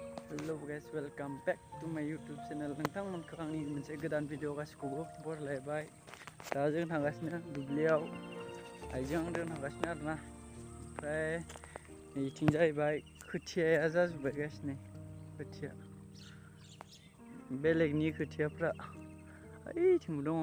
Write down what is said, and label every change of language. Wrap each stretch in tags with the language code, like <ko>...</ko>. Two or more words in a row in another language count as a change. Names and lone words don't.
<en>Hello guys, welcome back to my YouTube channel.</en> <brx>नोंथांमोनखौ आंनि मोनसे गोदान भिडिअ गासिखौबो बरायलायबाय। दा जों थांगासिनो दुब्लियाव आइजों जों थांगासिनो आरोना। ओमफ्राय नैथिं जाहैबाय खोथियाया जाजोब्बाय गासिनो खोथिया। बेलेगनि खोथियाफ्रा ओइथिंबो दङ।</brx>